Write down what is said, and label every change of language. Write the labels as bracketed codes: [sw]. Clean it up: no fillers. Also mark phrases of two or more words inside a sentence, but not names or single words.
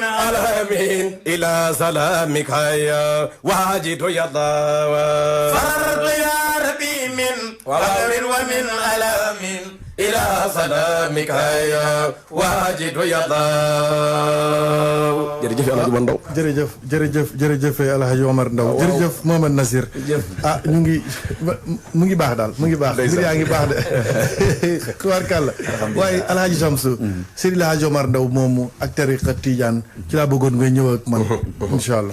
[ar] الامين الى سلامك يا واجد يا الله فررت يا ربي من فقر ومن ألم الى سلامك يا واجد يا الله jërëjëf Alhaji Omar Ndaw [wo] jërëjëf Alhaji Omar Ndaw jërëjëf Mohamed Nasir ah ñu ngi mu ngi baax daal mu ngi baax mbir yaa ngi baax de tubaarkàlla waaye Alhaji Samsu Seydi Alhaji Omar Ndaw moomu ak tariqa Tijaan ci laa bëggoon nga ñëw ak man [ar] إن شاء الله